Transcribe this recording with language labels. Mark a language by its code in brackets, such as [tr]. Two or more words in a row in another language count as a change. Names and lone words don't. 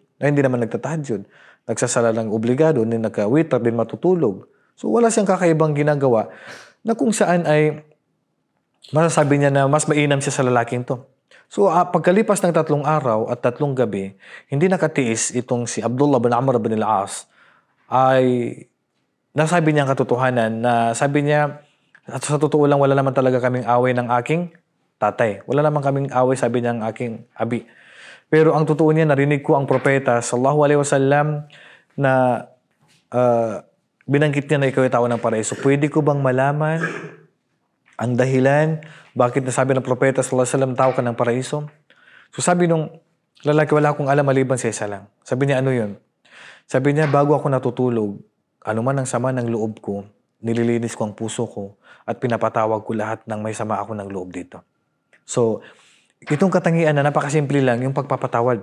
[tl] Na hindi naman nagtatahajjud. Nagsasala ng obligado, din nagka-witr, din matutulog. So wala siyang kakaibang ginagawa na kung saan ay masasabi niya na mas mainam siya sa lalaking to. So, pagkalipas ng 3 araw at 3 gabi, hindi nakatiis itong si Abdullah bin Amr bin al-As ay nasabi niya ang katotohanan na sabi niya, at sa totoo lang wala naman talaga kaming away ng aking tatay. Wala naman kaming away, sabi niya, ng aking abi. Pero ang totoo niya, narinig ko ang propeta [ar] صلى الله عليه وسلم [tl] na binanggit niya na ikaw ay tao ng paraiso. Pwede ko bang malaman ang dahilan bakit nasabi ng propeta [ar] صلى الله عليه وسلم [tl] tao ka ng paraiso? So sabi nung lalaki, wala akong alam maliban sa isa lang. Sabi niya, ano yun? Sabi niya, bago ako natutulog, ano man ang sama ng loob ko, nililinis ko ang puso ko at pinapatawag ko lahat ng may sama ako ng loob dito. So, itong katangian na napakasimple lang, yung pagpapatawad.